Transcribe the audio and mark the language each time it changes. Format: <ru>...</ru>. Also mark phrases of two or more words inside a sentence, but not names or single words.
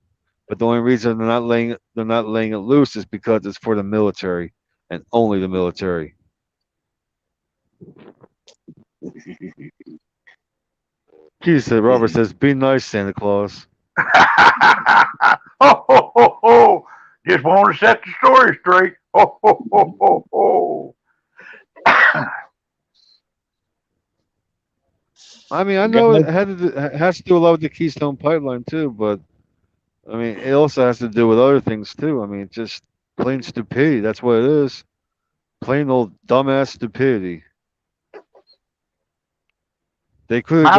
<en>But the only reason they're not laying it loose is because it's for the military and only the military. He said, Robert says, "Be nice, Santa Claus." Ho ho ho ho! Just want to set the story straight. Ho ho ho ho ho! I mean, I know Guys, it has to do a lot with the Keystone Pipeline too, but I mean, it also has to do with other things too. I mean, just plain stupidity. That's what it is. Plain old dumbass stupidity. They could have</en>